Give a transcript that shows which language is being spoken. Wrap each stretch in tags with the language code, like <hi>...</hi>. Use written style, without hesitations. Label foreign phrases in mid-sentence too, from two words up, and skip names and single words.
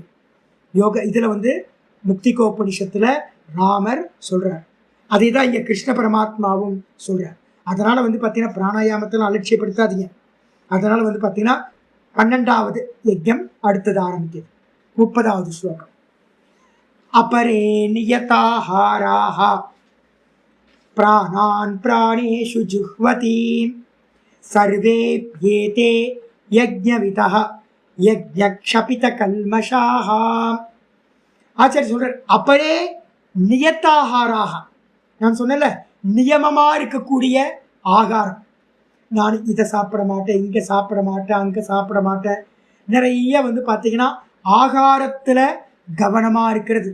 <ta>யோக இதில் வந்து முக்திகோபனிஷத்தில் ராமர் சொல்கிறார். அதே தான் இங்கே கிருஷ்ண பரமாத்மாவும் சொல்கிறார். அதனால் வந்து பார்த்தீங்கன்னா பிராணாயாமத்தில் அலட்சியப்படுத்தாதீங்க. அதனால் வந்து பார்த்தீங்கன்னா 12வது யஜ்யம் அடுத்தது ஆரம்பிக்குது. 30வது ஸ்லோகம்.</ta> <sa>अपरे नियताहाराः प्राणान् प्राणेषु जुह्वति सर्वेऽप्येते यज्ञविदः यज्ञक्षपितकल्मषाः.</sa> <ta>ஆச்சாரிய சொல்றார்</ta> <sa>अपरे नियताहाराः.</sa> <ta>நான் சொன்னல நியமமாக இருக்கக்கூடிய ஆகாரம். நான் இதை சாப்பிட மாட்டேன், இங்கே சாப்பிட மாட்டேன், அங்கே சாப்பிட மாட்டேன். நிறைய வந்து பார்த்தீங்கன்னா ஆகாரத்தில் கவனமாக இருக்கிறது.</ta>